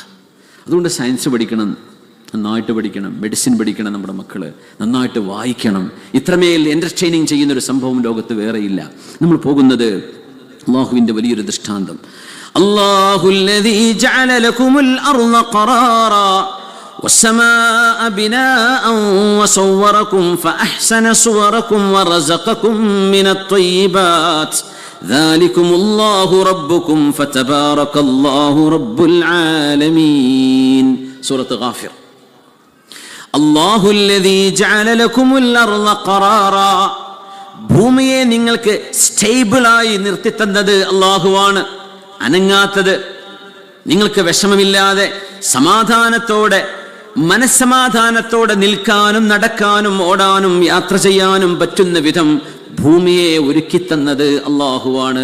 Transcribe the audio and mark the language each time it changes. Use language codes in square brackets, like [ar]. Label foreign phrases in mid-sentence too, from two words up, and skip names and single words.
[ml] അതുകൊണ്ട് സയൻസ് പഠിക്കണം, നന്നായിട്ട് പഠിക്കണം, മെഡിസിൻ പഠിക്കണം, നമ്മുടെ മക്കള് നന്നായിട്ട് വായിക്കണം. ഇത്രമേൽ എൻ്റർടൈനിങ് ചെയ്യുന്നൊരു സംഭവം ലോകത്ത് വേറെയില്ല. നമ്മൾ പോകുന്നത് അല്ലാഹുവിൻ്റെ വലിയൊരു ദൃഷ്ടാന്തം. [ar] الله الذي جعل لكم الأرض قرارا والسماء بناء وصوركم فأحسن صوركم ورزقكم من الطيبات ذلكم الله ربكم فتبارك الله رب العالمين. سورة غافر. الله الذي جعل لكم الأرض قرارا, [ml] ഭൂമിയെ നിങ്ങൾക്ക് സ്റ്റേബിളായി നിർത്തിത്തന്നത് അല്ലാഹുവാണ്, അനങ്ങാത്തത്. നിങ്ങൾക്ക് വിഷമമില്ലാതെ സമാധാനത്തോടെ മനസ്സമാധാനത്തോടെ നിൽക്കാനും നടക്കാനും ഓടാനും യാത്ര ചെയ്യാനും പറ്റുന്ന വിധം ഭൂമിയെ ഒരുക്കിത്തന്നത് അല്ലാഹുവാണ്.